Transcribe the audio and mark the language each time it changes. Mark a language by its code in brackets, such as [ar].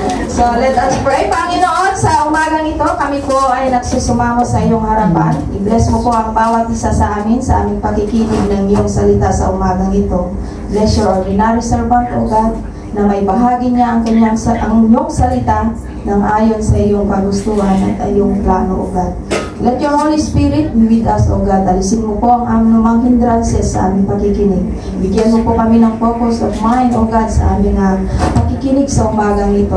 [en] So, let us pray. [tl] Panginoon, sa umagang ito, kami po ay nagsusumamo sa iyong harapan. I-bless mo po ang bawat isa sa amin, sa aming pakikinig ng iyong salita sa umagang ito. [en] Bless your ordinary servant, O God, [tl] na may bahagi niya ang iyong salita ng ayon sa iyong kagustuhan at iyong plano, O God. [en] Let your Holy Spirit be with us, O God. [tl] Alisin mo po ang anumang hindrances sa aming pakikinig. Bigyan mo po kami ng [en] focus of mind, O God, [tl] sa aming pakikinig sa umagang ito.